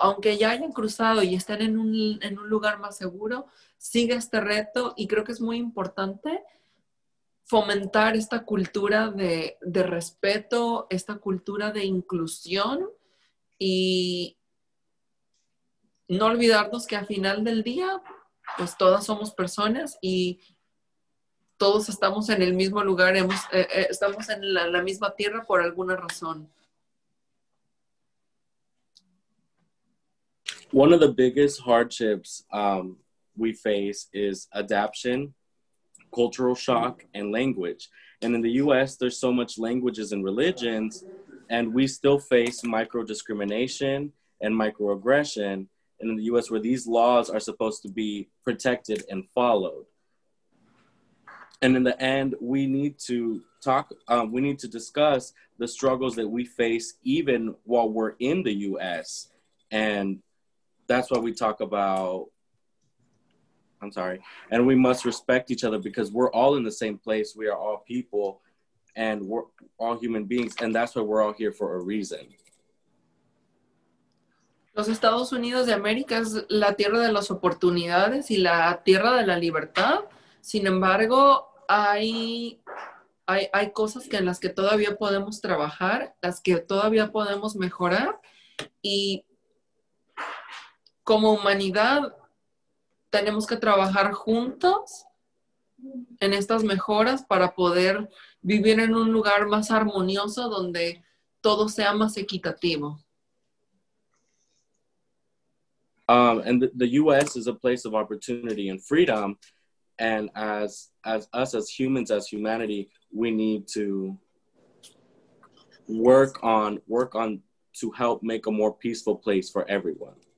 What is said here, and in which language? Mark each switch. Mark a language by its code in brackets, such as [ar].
[es] Aunque ya hayan cruzado y estén en un lugar más seguro, sigue este reto y creo que es muy importante fomentar esta cultura de respeto, esta cultura de inclusión y no olvidarnos que al final del día, pues todas somos personas y todos estamos en el mismo lugar, estamos en la misma tierra por alguna razón. [en] One of the biggest hardships we face is adaptation, cultural shock, and language. And in the US, there's so much languages and religions, and we still face micro-discrimination and microaggression. And in the US, where these laws are supposed to be protected and followed. And in the end, we need to discuss the struggles that we face even while we're in the US. And that's why we talk about, and we must respect each other because we're all in the same place. We are all people and we're all human beings. And that's why we're all here for a reason. [es] Los Estados Unidos de América es la tierra de las oportunidades y la tierra de la libertad. Sin embargo, hay cosas en las que todavía podemos trabajar, las que todavía podemos mejorar y como humanidad tenemos que trabajar juntos en estas mejoras para poder vivir en un lugar más armonioso donde todo sea más equitativo. [en] And the U.S. is a place of opportunity and freedom. And as humans, as humanity, we need to work on to help make a more peaceful place for everyone.